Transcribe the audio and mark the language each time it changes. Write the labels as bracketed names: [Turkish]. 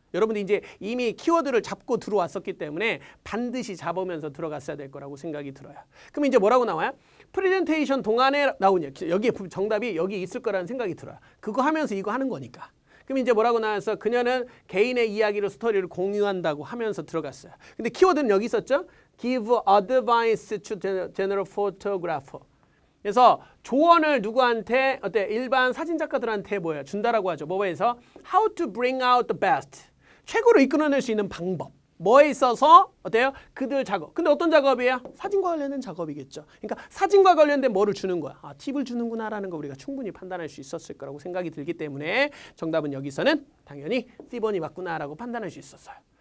[Korean] 여러분들이 이제 이미 키워드를 잡고 들어왔었기 때문에 반드시 잡으면서 들어갔어야 될 거라고 생각이 들어요. 그럼 이제 뭐라고 나와요? 프레젠테이션 동안에 나오냐? 여기 정답이 여기 있을 거라는 생각이 들어요. 그거 하면서 이거 하는 거니까. 그럼 이제 뭐라고 나와서 그녀는 개인의 이야기를 스토리를 공유한다고 하면서 들어갔어요. 근데 키워드는 여기 있었죠? [English] Give advice to general photographer. [Korean] 그래서 조언을 누구한테 일반 사진 작가들한테 뭐예요? 준다라고 하죠. 뭐에서 [English] How to bring out the best. [Korean] 최고로 이끌어낼 수 있는 방법. 뭐에 있어서 어때요? 그들 작업. 근데 어떤 작업이에요? 사진과 관련된 작업이겠죠. 그러니까 사진과 관련된 뭐를 주는 거야. 팁을 주는구나라는 거 우리가 충분히 판단할 수 있었을 거라고 생각이 들기 때문에 정답은 여기서는 당연히 C번이 맞구나라고 판단할 수 있었어요.